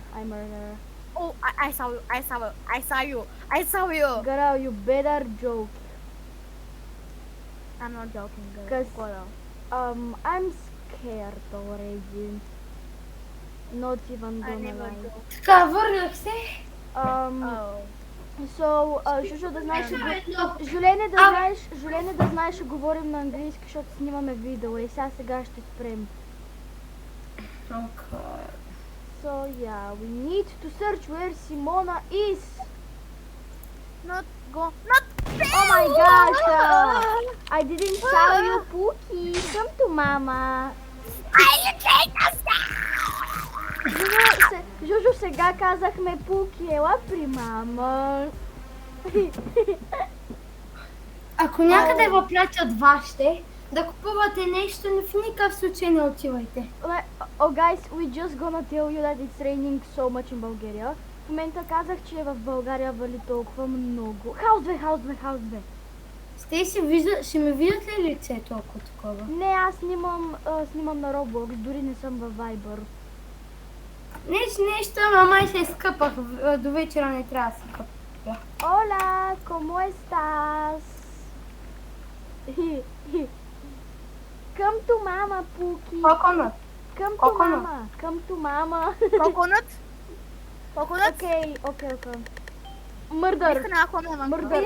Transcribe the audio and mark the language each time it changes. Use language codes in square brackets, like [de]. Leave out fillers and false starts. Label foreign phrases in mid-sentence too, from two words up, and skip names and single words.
[en] I murder. Oh, I saw you. I saw you. I saw you. I saw you. Girl, you better joke. I'm not joking, girl. Cause Girl. I'm scared already. Not even I gonna never lie. joke. [bg] Така, върнах се. [en] Oh. [bg] So, Жужо, да знаеш, Жулене, да знаеш, ще говорим на английски, защото снимаме видео и сега ще спрем. [en] Okay. So yeah, we need to search where Simona is. Not. Oh my gosh, I didn't tell you, Pookie. Come to mama. You take us [bg] Жужо, сега казахме Пуки, ела при мама. Ако някъде ви пратят вашите, да купувате нещо, но в никакъв случай не отивайте. [en] Oh guys, we just gonna tell you that it's raining so much in Bulgaria. [bg] В момента казах, че в България вали толкова много. Хаус 2. Ще ме видят ли лицето, ако такова? Не, аз снимам на Roblox, дори не съм във Viber. Нещо, ама май се изкъпах. До вечера не трябва да се къпя. [es] Hola, ¿cómo estás? [en] Come to mama, [es] Pookie. [en] Coconut. Come to Coconut. mama. Come to mama. Coconut? Coconut? Okay. Murder. Murder.